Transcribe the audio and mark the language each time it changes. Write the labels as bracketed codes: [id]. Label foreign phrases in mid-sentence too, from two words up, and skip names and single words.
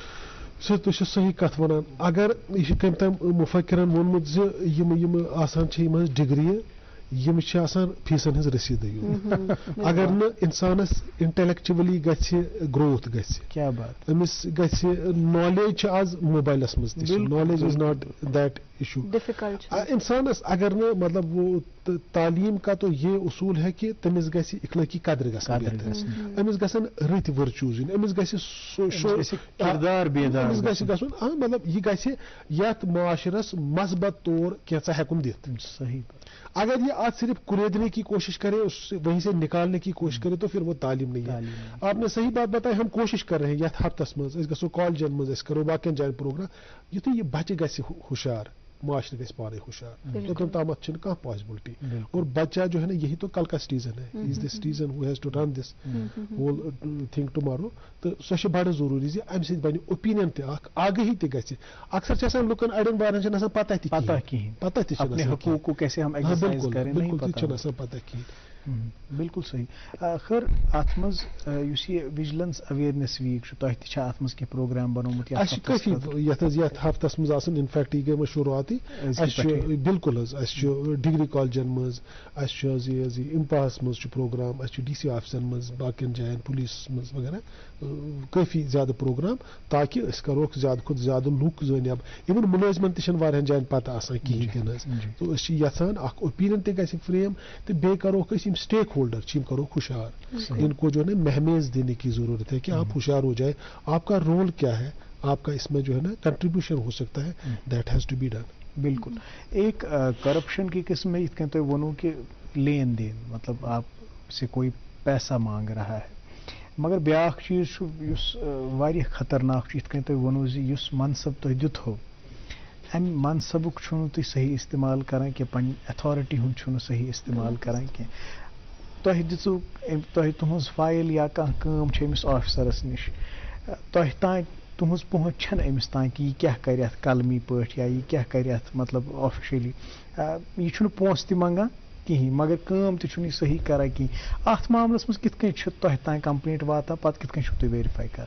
[ks] سر تُہۍ چھِو صحیح کتھ ونان اگر یہ چھُ کٔمۍ تام مفکرن ووٚنمُت زِ یِم آسان چھِ یِم ڈگری یم چھِ آسان فیسن ہٕنٛز رسیٖدٕے یوت اگر نہٕ انسانس انٹلیکچولی گژھِ گروتھ گژھِ کیاہ بات أمِس گژھِ نالیج چھِ آز موبائلس منٛز تہِ چھِ [en] knowledge is not that issue [ks] انسانس اگر نہٕ [ur] مطلب وہ تعلیم کا تو یہ اصول ہے کہ [ks] تٔمِس گژھِ اخلٲقی قدر گژھٕنۍ بہتر أمِس گژھن رٕتۍ ؤرچوٗز یِنۍ أمِس گژھِ کردار بیدار أمِس گژھِ گژھُن مطلب یہِ گژھِ یتھ معاشرس مثبت طور کینٛژھا ہٮ۪کُن دِتھ صحیح [ur] اگر یہ آج صرف کریدنے کی کوشش کرے وہیں سے نکالنے کی کوشش کرے تو پھر وہ تعلیم نہیں ہے آپ نے صحیح بات بتائی ہم کوشش کر رہے ہیں [ks] یتھ ہفتس مز گھو کالجن مز کرو باقین جائن پروگرام یتھے یہ بچہ گژھِ ہوشیار معاشرے گژھِ پانے ہوشیار توٚتام تامتھ چھنہٕ کانٛہہ پاسبلٹی [ur] اور بچہ جو ہے نا یہی تو کل کا سٹیزن ہے [en] he is the citizen who has to run this whole thing tomorrow [ks] تو سۄ چھِ بڑٕ ضروٗری زِ امہِ سۭتۍ بنہِ اوپینین تہِ اکھ آگاہی تہِ گژھِ اکثر چھِ آسان لُکن اڑٮ۪ن بارن چھنہٕ آسان پتہ تہِ [ur] اپنے حقوق کو کیسے ہم ایکسرسائز کریں [ks] بالکل تہِ چھنہٕ آسان پتہ کِہیٖنۍ بالکل صحیح خیر ات مز یُس یہِ [en] vigilance awareness week [ks] چھُ تۄہہِ تہِ چھا اتھ منٛز کینٛہہ پروگرام بنومُت اَسہِ چھِ کٲفی یتھ ہفتس منٛز آسان انفیکٹ یہِ گٔے وۄنۍ شروعاتی اَسہِ چھُ بالکل حظ اَسہِ چھُ ڈگری کالجن منٛز اَسہِ چھُ حظ یہِ اِمپاہس منٛز چھُ پروگرام اَسہِ چھُ ڈی سی آفسن منٛز باقین جاین پولیسس منٛز وغیرہ کٲفی زیادٕ پروگرام تاکہِ أسۍ کروکھ زیادٕ کھۄتہٕ زیادٕ لُکھ زٲنِیاب اِوٕن مُلٲزمن تہِ چھنہٕ واریاہن جاین پتہ آسان کِہیٖنۍ تہِ نہٕ حظ تہٕ أسۍ چھِ یژھان اکھ اوپینین تہِ گژھِ فریم تہٕ بیٚیہِ کروکھ أسۍ یِم سٹیک ہولڈر چھِ یِم کروکھ ہوشیار [ur] ان کو جو ہے نا مہمیز دینے کی ضرورت ہے کہ آپ ہوشیار ہو جائے آپ کا رول کیا ہے آپ کا اس میں جو ہے نا کنٹریبیوشن ہو سکتا ہے [en] that has to be done [ur] بالکل ایک کرپشن کی قسم ہے [ks] یتھ کٔنۍ تۄہہِ ووٚنوٕ کہ [ur] لین دین مطلب آپ سے کوئی پیسہ مانگ رہا ہے مگر [ks] بیاکھ چیز چھُ یُس واریاہ خطرناک چھُ یتھ کٔنۍ تۄہہِ ووٚنوٕ زِ یُس منصب تۄہہِ دیُتہو امہِ منصبُک چھُنہٕ تُہۍ صحیح استعمال کران کینٛہہ پننہِ ایتھارٹی ہُنٛد چھُنہٕ صحیح استعمال کران کینٛہہ تۄہہِ دِژوٕ تۄہہِ تُہنٛز فایل یا کانٛہہ کٲم چھِ أمِس آفسرس نِش تۄہہِ تانۍ تُہنٛز پہنچ چھنہٕ أمِس تانۍ کہِ یہِ کیٛاہ کرِ اتھ قلمی پٲٹھۍ یا یہِ کیٛاہ کرِ اتھ مطلب آفِشلی یہِ چھُنہٕ پونٛسہٕ تہِ منٛگان کِہیٖنۍ مگر کٲم تہِ چھُنہٕ یہِ صحیح کران کِہیٖنۍ اتھ معاملس منٛز کِتھ کٔنۍ چھُ تۄہہِ تانۍ کمپلینٹ واتان پتہٕ کِتھ کٔنۍ چھِو تُہۍ ویرِفاے کران